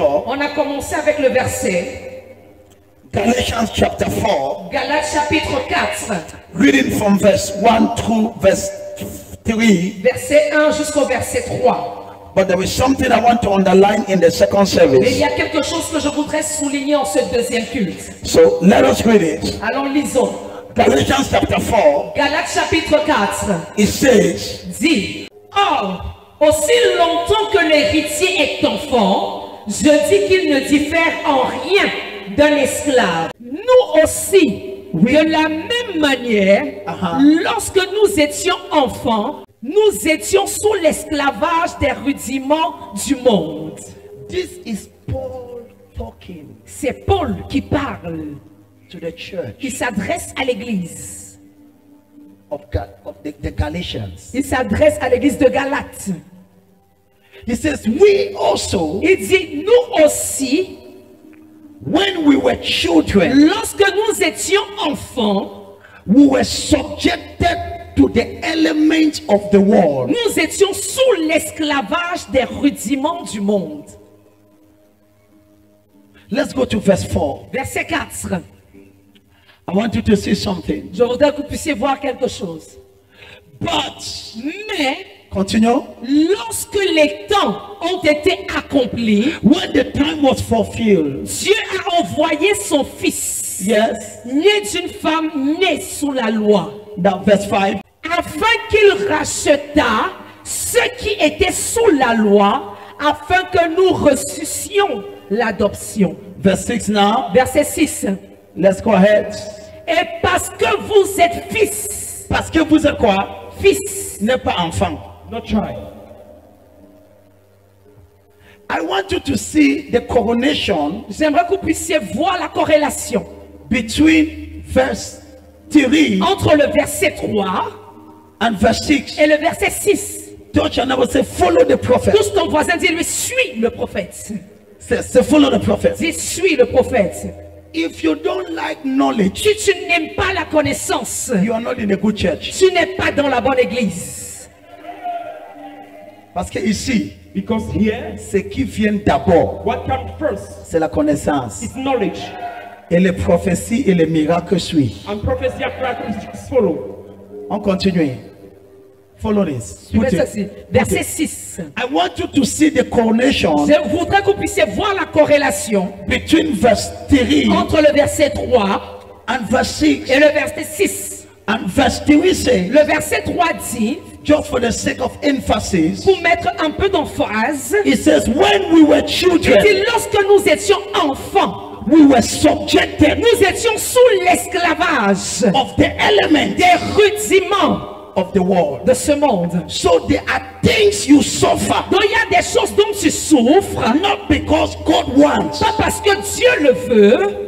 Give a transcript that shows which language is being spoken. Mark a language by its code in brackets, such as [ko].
[fr] On a commencé avec le verset. [en] Galatians chapter 4. [fr] Galates chapitre 4. [en] Reading from verse 1 through verse 3. [fr] Verset 1 jusqu'au verset 3. [en] But there is something I want to underline in the second service. [fr] Mais il y a quelque chose que je voudrais souligner en ce deuxième culte. [en] So let us read it. [fr] Allons, lisons. [en] Galatians chapter 4. [fr] Galates chapitre 4. [en] It says, [fr] Dit, or, aussi longtemps que l'héritier est enfant, je dis qu'il ne diffère en rien d'un esclave. Nous aussi, de la même manière, lorsque nous étions enfants, nous étions sous l'esclavage des rudiments du monde. [en] this is Paul talking [fr] C'est Paul qui parle, [en] to the church [fr] qui s'adresse à l'église. [en] of the Galatians. [fr] Il s'adresse à l'église de Galates. [en] He says, we also, [fr] Il dit, nous aussi, [en] when we were children, [fr] lorsque nous étions enfants, [en] we were subjected to the elements of the world. [fr] nous étions sous l'esclavage des rudiments du monde. [en] Let's go to verse 4. [fr] Verset 4. [en] I want you to see something. [fr] Je voudrais que vous puissiez voir quelque chose. [en] But, [fr] Mais, [en] continue. [fr] lorsque les temps ont été accomplis, [en] When the time was fulfilled, [fr] Dieu a envoyé son fils, [en] yes, [fr] né d'une femme née sous la loi, [en] now verse 5. [fr] afin qu'il rachetât ceux qui étaient sous la loi, afin que nous reçussions l'adoption. [en] Verse 6 now. [fr] Verset 6. [en] Let's go ahead. [fr] Et parce que vous êtes fils, Parce que vous êtes quoi? fils, N'est pas enfant. [en] not child. I want you to see the correlation [fr] J'aimerais que vous puissiez voir la corrélation [en] between verse 3 [fr] entre le verset 3 [en] and verse 6. [fr] et le verset 6. [en] Touch your neighbor, say, follow the prophet. [fr] Touche ton voisin, dis-lui, suis le prophète. [en] Say, follow the prophet. [fr] Dis, suis le prophète. [en] If you don't like knowledge, [fr] Si tu n'aimes pas la connaissance, [en] you are not in a good church. [fr] tu n'es pas dans la bonne église. Parce que ici, [en] Because here, [fr] ce qui vient d'abord, [en] what comes first [fr] c'est la connaissance. [en] is knowledge, [fr] Et les prophéties et les miracles suivent. [en] and prophecy and miracles follow. [fr] On continue. [en] Follow this. Put [fr] Suivez [en] it. [fr] ceci. Verset 6. [en] I want you to see the correlation [fr] Je voudrais que vous puissiez voir la corrélation [en] between verse 3 [fr] entre le verset 3 [en] and verse 6. [fr] et le verset 6. [en] And verse 3 says, [fr] Le verset 3 dit, [en] just for the sake of emphasis, [fr] pour mettre un peu d'emphase, [en] it says, when we were [fr] il [en] children, [fr] dit lorsque nous étions enfants, [en] we were subjected [fr] nous étions sous l'esclavage [en] of the element [fr] des rudiments [en] of the world. [fr] de ce monde. [en] So there are things you suffer, [fr] Donc il y a des choses dont tu souffres, [en] not because God wants, [fr] pas parce que Dieu le veut,